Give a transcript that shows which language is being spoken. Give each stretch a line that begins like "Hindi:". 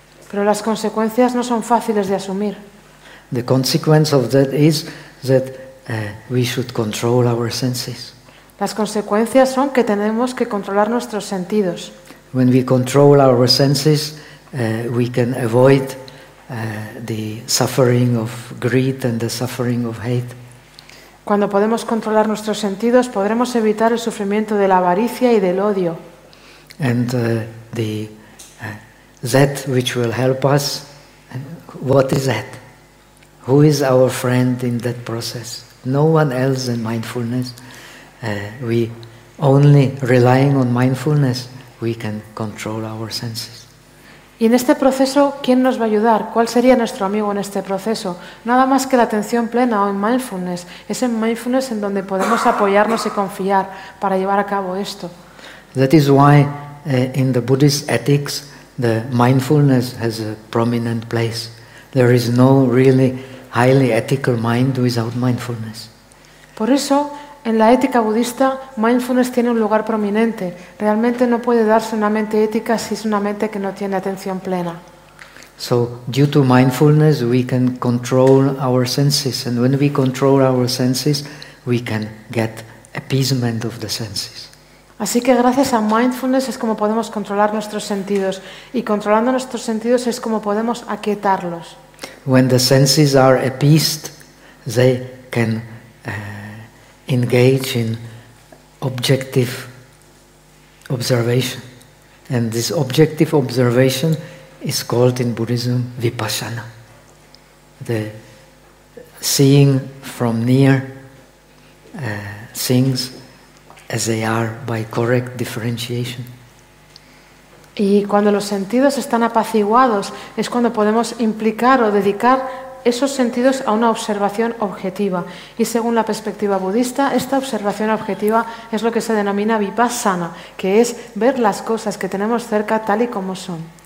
Spanish: Pero las consecuencias no son fáciles de asumir.
English: The consequence of that is that we should control our senses.
Spanish: Las consecuencias son que tenemos que controlar nuestros sentidos.
English: When we control our senses, we can avoid the suffering of greed and the suffering of hate.
Spanish: Cuando podemos controlar nuestros sentidos, podremos evitar el sufrimiento de la avaricia y del odio.
English: And the that which will help us. What is that? Who is our friend in that process? No one else than mindfulness. We only relying on mindfulness, we can control our senses.
Spanish: Y en este proceso, ¿quién nos va a ayudar? ¿Cuál sería nuestro amigo en este proceso? Nada más que la atención plena o en mindfulness. Es en mindfulness en donde podemos apoyarnos y confiar para llevar a cabo esto.
English: That is why in the Buddhist ethics, the mindfulness has a prominent place. There is no really highly ethical mind without mindfulness.
Spanish: Por eso, en la ética budista, mindfulness tiene un lugar prominente. Realmente no puede darse una mente ética si es una mente que no tiene atención plena.
English: So, due to mindfulness, we can control our senses, and when we control our senses, we can get appeasement of the senses.
Spanish: Así que gracias a mindfulness es como podemos controlar nuestros sentidos, y controlando nuestros sentidos es como podemos aquietarlos.
English: When the senses are appeased, they can engage in objective observation, and this objective observation is called in Buddhism vipassana, the seeing from near things as they are by correct differentiation.
Spanish: Y cuando los sentidos están apaciguados es cuando podemos implicar o dedicar esos sentidos a una observación objetiva. Y según la perspectiva budista, esta observación objetiva es lo que se denomina vipassana, que es ver las cosas que tenemos cerca tal y como son.